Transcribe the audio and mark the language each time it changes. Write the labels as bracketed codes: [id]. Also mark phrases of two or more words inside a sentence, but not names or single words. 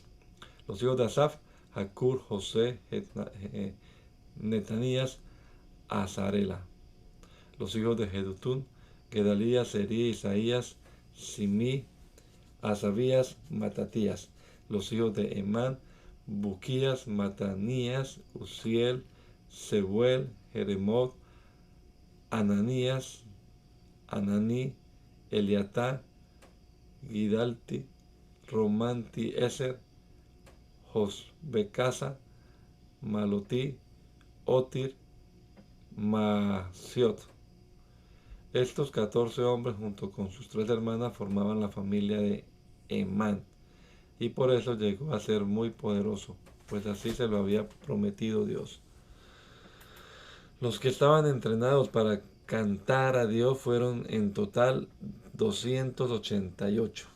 [es] Los hijos de Asaf: Jacur, José, Netanías, Azarela. Los hijos de Jedutún: Gedalías, Serí, Isaías, Simí, Asabías, Matatías. Los hijos de Emán: Buquías, Matanías, Uziel, Sebuel, Jeremot, Ananías, Ananí, Eliatá, Gidalti, Romanti, Eser, Josbecasa, Malotí, Otir, Maasiot. Estos 14 hombres junto con sus 3 hermanas formaban la familia de Emán, y por eso llegó a ser muy poderoso, pues así se lo había prometido Dios. Los que estaban entrenados para cantar a Dios fueron en total 288.